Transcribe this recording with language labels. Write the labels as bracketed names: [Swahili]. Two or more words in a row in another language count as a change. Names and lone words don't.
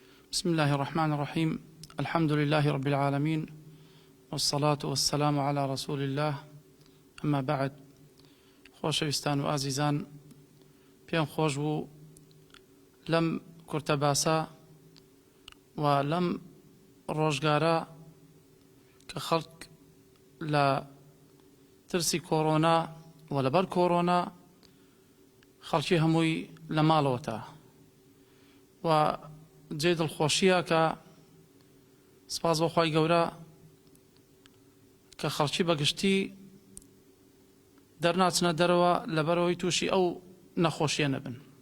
[Arabic] بسم الله الرحمن الرحيم. الحمد لله رب العالمين، والصلاة والسلام على رسول الله. أما بعد، [Central Kurdish] خۆشەویستان و ئازیزان، پێم خۆش بوو لەم کورتە باسە و لەم ڕۆژگارە کە خەڵک لە ترسی کۆڕۆنا و لەبەر کۆڕۆنا خەڵکی هەمووی لە ماڵەوەتە و جێ دڵخۆشیە کە سپاس بۆ خی گەورە کە خەڵکی بەگشتی دەرناچنە دەرەوە لەبەرەوەی تووشی ئەو نەخۆشیە نەبن.